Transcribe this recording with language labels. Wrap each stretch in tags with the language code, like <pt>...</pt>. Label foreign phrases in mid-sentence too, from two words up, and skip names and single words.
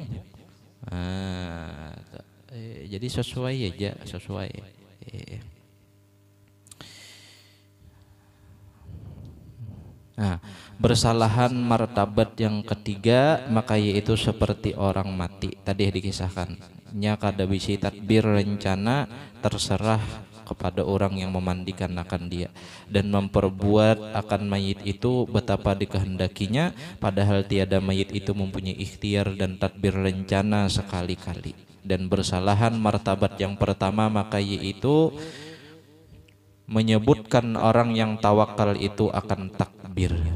<id>Nah, jadi sesuai aja, sesuai.</id> <ms>Nah, bersalahan martabat yang ketiga maka yaitu seperti orang mati. Tadi dikisahkan,</ms> <bjn>nya kada bisi</bjn> <ms>tadbir rencana terserah kepada orang yang memandikan akan dia dan memperbuat akan mayit itu betapa dikehendakinya, padahal tiada mayit itu mempunyai ikhtiar dan tadbir rencana sekali-kali. Dan bersalahan martabat yang pertama maka yaitu menyebutkan orang yang tawakal itu akan takbir.</ms>